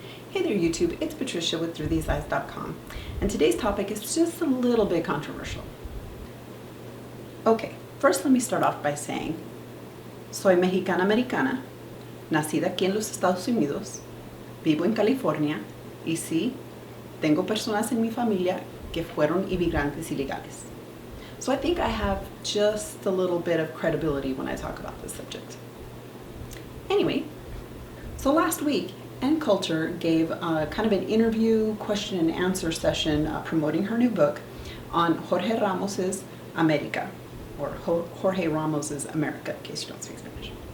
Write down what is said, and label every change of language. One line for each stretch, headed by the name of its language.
English: Hey there YouTube, it's Patricia with through-these-eyes.com, and today's topic is just a little bit controversial. Okay, first let me start off by saying,
Spanish: soy mexicana-americana, nacida aquí en los Estados Unidos, vivo en California, y sí, tengo personas en mi familia que fueron inmigrantes ilegales.
English: So I think I have just a little bit of credibility when I talk about this subject. Anyway, so last week, Ann Coulter gave kind of an interview, question and answer session promoting her new book on Jorge Ramos's America, or Jorge Ramos's America, in case you don't speak Spanish.